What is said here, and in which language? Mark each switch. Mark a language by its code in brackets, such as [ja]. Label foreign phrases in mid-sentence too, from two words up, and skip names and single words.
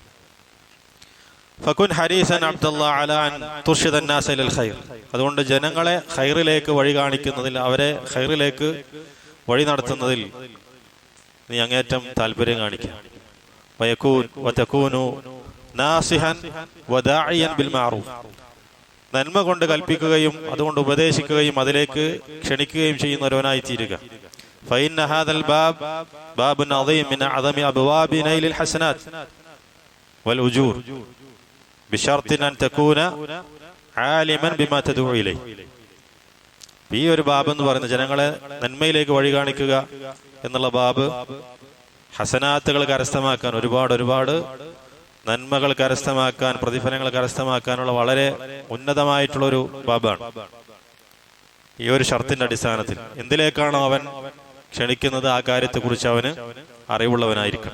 [ar] فكن حريصا عبد الله على أن ترشد الناس إلى الخير, [ml] അതുകൊണ്ട് ജനങ്ങളെ ഖൈറിലേക്ക് വഴി കാണിക്കുന്നതിൽ, അവരെ ഖൈറിലേക്ക് വഴി നടത്തുന്നതിൽ നീ അങ്ങേറ്റം താല്പര്യം കാണിക്കുക. [ar] ويكون وتكون ناصحا وداعيا بالمعروف, [ml] നന്മ കൊണ്ട് കൽപ്പിക്കുകയും അതുകൊണ്ട് ഉപദേശിക്കുകയും അതിലേക്ക് ക്ഷണിക്കുകയും ചെയ്യുന്നവനായി തീരുക. [ar] فإن هذا الباب باب عظيم من أعظم أبواب نيل الحسنات والأجور بشرط أن تكون عالما بما تدعو إليه. [ml] ഈ ഒരു ബാബ് എന്ന് പറയുന്നത് ജനങ്ങളെ നന്മയിലേക്ക് വഴി കാണിക്കുക എന്നുള്ള ബാബ് ഹസനാത്തുകൾ കരസ്ഥമാക്കാൻ, ഒരുപാട് നന്മകൾ കരസ്ഥമാക്കാൻ, പ്രതിഫലങ്ങൾ കരസ്ഥമാക്കാനുള്ള വളരെ ഉന്നതമായിട്ടുള്ളൊരു ബാബാണ്. ഈ ഒരു ഷർത്തിന്റെ അടിസ്ഥാനത്തിൽ എന്തിലേക്കാണോ അവൻ ക്ഷണിക്കുന്നത് ആ കാര്യത്തെക്കുറിച്ച് അവന് അറിവുള്ളവനായിരിക്കണം.